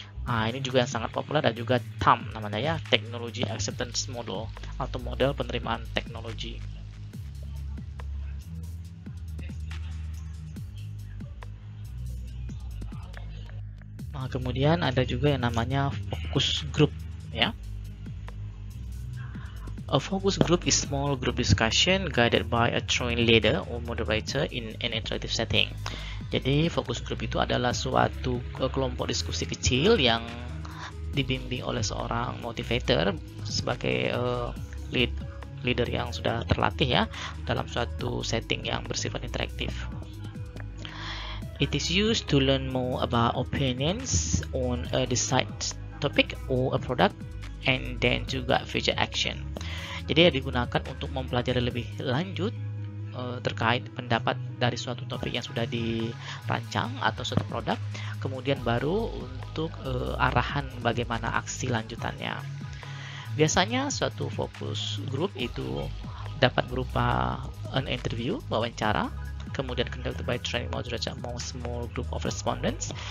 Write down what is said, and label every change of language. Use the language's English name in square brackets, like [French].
[Indonesian] Nah, ini juga yang sangat populer, dan juga TAM namanya ya, Technology Acceptance Model atau model penerimaan teknologi. Nah, kemudian ada juga yang namanya focus group ya. [English] A focus group is small group discussion guided by a trained leader or moderator in an interactive setting. [Indonesian] Jadi focus group itu adalah suatu kelompok diskusi kecil yang dibimbing oleh seorang motivator sebagai leader yang sudah terlatih ya dalam suatu setting yang bersifat interaktif. [English] It is used to learn more about opinions on a desired topic or a product, and then juga future action. [Indonesian] Jadi digunakan untuk mempelajari lebih lanjut terkait pendapat dari suatu topik yang sudah dirancang atau suatu produk, kemudian baru untuk arahan bagaimana aksi lanjutannya. Biasanya suatu [English] focus group [Indonesian] itu dapat berupa [English] an interview, [Indonesian] wawancara, kemudian [English] conducted by training moderator among small group of respondents.